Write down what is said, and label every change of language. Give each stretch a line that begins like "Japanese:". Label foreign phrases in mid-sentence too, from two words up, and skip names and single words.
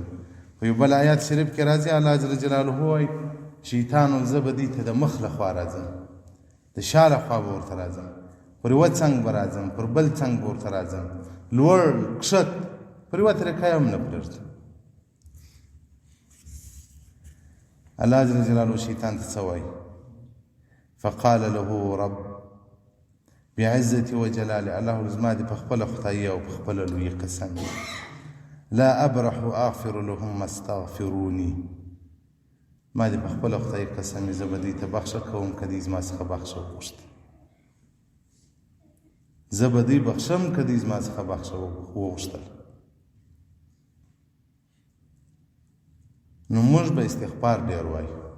Pashto: په یو بل آیات شریف کې راځي الله جل جلاله وایي شیطان زه به دې ته د مخ له خوا راځم، د شا له خوا به ورته راځم، پر یوه څنګ به راځم، پر بل څنګ به ورته راځم، لوړ کښت پر یوه طریقه یې هم نه پرېږدم. الله جل جلاله شیطان ته څه وایي
Arabic: فقال له رب بعزتي وجلالي،
Pashto: الله زما دې په خپله خدایي او په خپله لویي قسم
Arabic: لا ابرح اغفر لهم استغفروني.
Pashto: ما دې په خپله خدایي قسم زه به دې ته بخښه کوم که دې زما څخه بخښه وغوښته، زه به دې بخښم که دې زما څخه بخښه وغوښتل. نو موږ به استغفار ډېر وایو.